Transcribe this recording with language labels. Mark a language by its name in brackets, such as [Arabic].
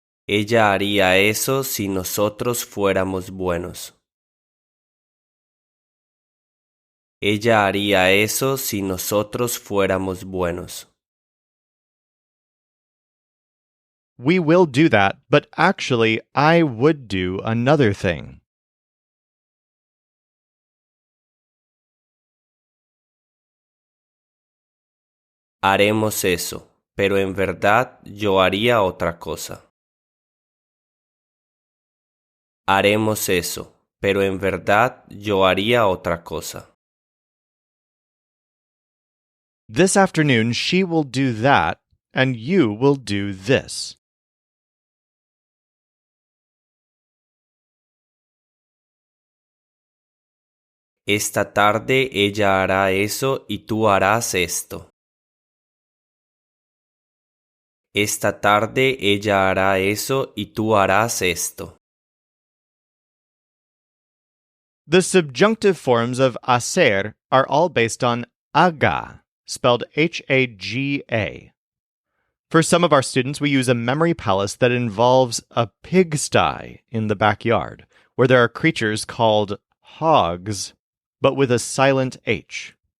[Spanish] Ella haría eso si nosotros fuéramos buenos. Ella haría eso si nosotros fuéramos buenos. [English] We will do that, but actually, I would do another thing. [Spanish] Haremos eso, pero en verdad yo haría otra cosa. Haremos eso, pero en verdad yo haría otra cosa. [English] This afternoon, she will do that, and you will do this. [Spanish] Esta tarde ella hará eso y tú harás esto. Esta tarde ella hará eso y tú harás esto. [English] The subjunctive forms of hacer are all based on haga, spelled H-A-G-A. For some of our students, we use a memory palace that involves a pigsty in the backyard, where there are creatures called hogs, but with a silent H.